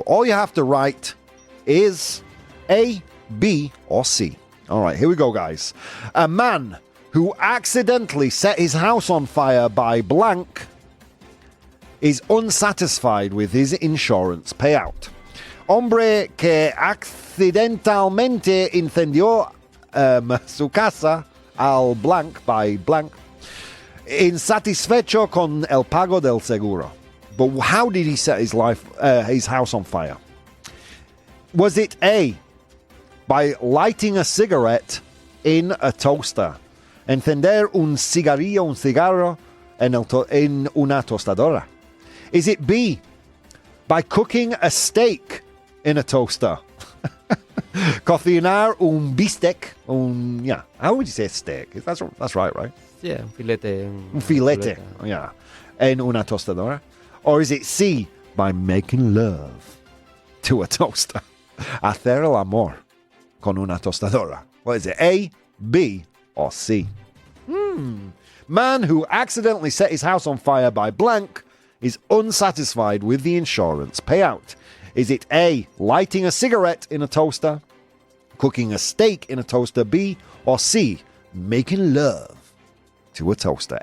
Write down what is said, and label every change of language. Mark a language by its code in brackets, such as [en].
[en] All you have to write is A, B, or C. All right, here we go, guys. A man who accidentally set his house on fire by blank is unsatisfied with his insurance payout. [es] Hombre que accidentalmente incendió su casa al blank [en] by blank, [es] insatisfecho con el pago del seguro. [en] But how did he set his house on fire? Was it A, by lighting a cigarette in a toaster? [es] Encender un cigarro en una tostadora. [en] Is it B, by cooking a steak in a toaster? [es] Cocinar un bistec, [en] how would you say steak? That's right? [es] Yeah, un filete. Un filete, yeah, en una tostadora. [en] Or is it C, by making love to a toaster? [es] Hacer el amor con una tostadora. [en] What is it, A, B, or C? Man who accidentally set his house on fire by blank is unsatisfied with the insurance payout. Is it A, lighting a cigarette in a toaster, cooking a steak in a toaster, B, or C, making love to a toaster?